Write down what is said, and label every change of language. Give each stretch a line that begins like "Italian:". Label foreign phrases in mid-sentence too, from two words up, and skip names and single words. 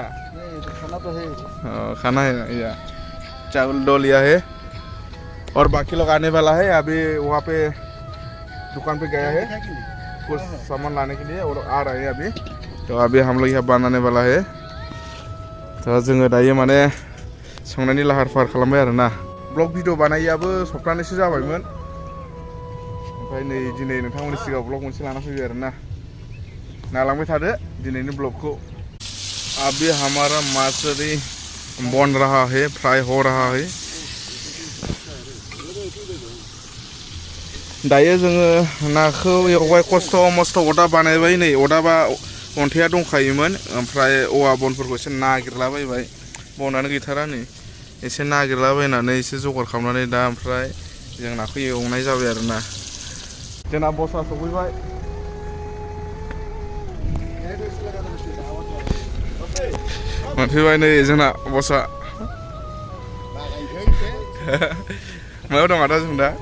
Hindi: खाना तो है खाना है या चावल दो लिया है और बाकी लोग आने वाला है अभी वहाँ पे दुकान पे गया है कुछ सामान लाने के लिए और आ रहे हैं अभी तो अभी हम लोग यहाँ बनाने वाला है तो
Bodo: जोङो दायो माने संनायनि लाहार फाहार खालामबाय आरोना ब्लग भिडिअ बानायैयाबो सप्तानैसो जाबायमोन ओमफ्राय नै दिनै नोंथांमोननि सिगाङाव ब्लग मोनसे लाना फैबाय आरोना नालांबाय थादो दिनैनि ब्लगखौ
Hindi: अभी हमारा माछली बन रहा है फ्राई हो रहा है
Bodo: दायो जोङो नाखौ एवबाय खस्थ' मस्थ' अरदाब बानायबाय नै अरदाबा अन्थाइया दंखायोमोन ओमफ्राय औवा बनफोरखौ एसे नागिरलाबायबाय बनानो गैथारा नै एसे नागिरलाबायनानै एसे जगार खालामनानै दा ओमफ्राय जों नाखौ एवनाय जाबाय आरोना जोंना बसआ सफैबाय मोनफैबाय नै जोंना बसआ मायाव दं आदा जों दा